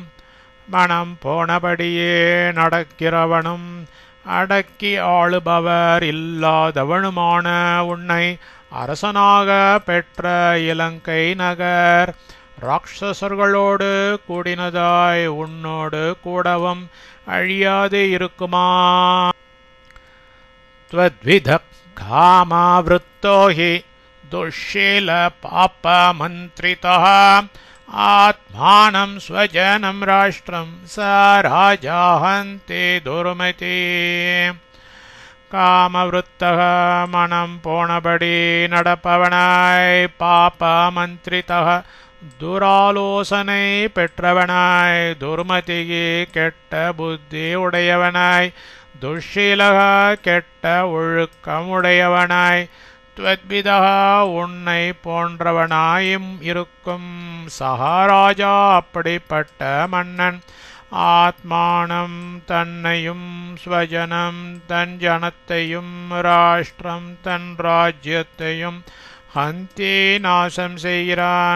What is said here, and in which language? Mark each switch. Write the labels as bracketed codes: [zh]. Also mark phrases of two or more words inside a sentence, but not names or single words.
[ta] மனம் போனபடியே நடக்கிறவனும் அடக்கி ஆளுபவர் இல்லாதவனுமான உன்னை அரசனாக பெற்ற இலங்கை நகர் ராட்சசர்களோடு கூடினதாய் உன்னோடு கூடவும் அழியாது இருக்குமா? [sa] त्वद्विध कामावृत्तो हि दुःशील पापमन्त्रितः आत्मानं स्वजनं राष्ट्रं स राजा हन्ति दुर्मति. [ta] காமவிருத்தக மனம் போனபடி நடப்பவனாய் பாபமந்திரிதக துராலோசனை பெற்றவனாய் துர்மதிகி கெட்ட புத்தி உடையவனாய் துஷீலக கெட்ட ஒழுக்கம் உடையவனாய் த்வத்விதா உன்னை போன்றவனாயும் இருக்கும் சகாராஜா அப்படிப்பட்ட மன்னன் ஆத்மானம் தன்னையும் ஸ்வஜனம் தன் ஜனத்தையும் ராஷ்டிரம் தன் ராஜ்யத்தையும் ஹந்தி நாசம் செய்கிறான்.